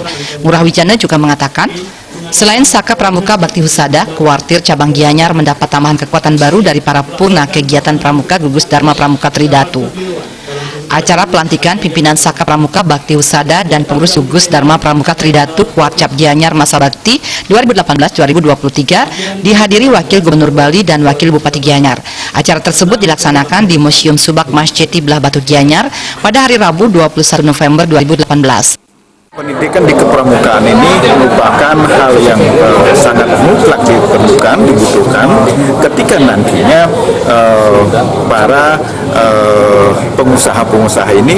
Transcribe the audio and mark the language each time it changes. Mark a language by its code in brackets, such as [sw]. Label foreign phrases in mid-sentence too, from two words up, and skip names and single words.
[id] Ngurah Wijana juga mengatakan, selain Saka Pramuka Bakti Husada, Kuartir Cabang Gianyar mendapat tambahan kekuatan baru dari para purna kegiatan Pramuka Gugus Dharma Pramuka Tridatu. Acara pelantikan pimpinan Saka Pramuka Bakti Husada dan pengurus Gugus Dharma Pramuka Tridatu Kuarcap Gianyar masa bakti 2018-2023 dihadiri Wakil Gubernur Bali dan Wakil Bupati Gianyar. Acara tersebut dilaksanakan di Museum Subak Masjeti Belah Batu Gianyar pada hari Rabu 21 November 2018. Pendidikan di kepramukaan ini merupakan hal yang sangat mutlak dibutuhkan ketika nantinya para pengusaha-pengusaha ini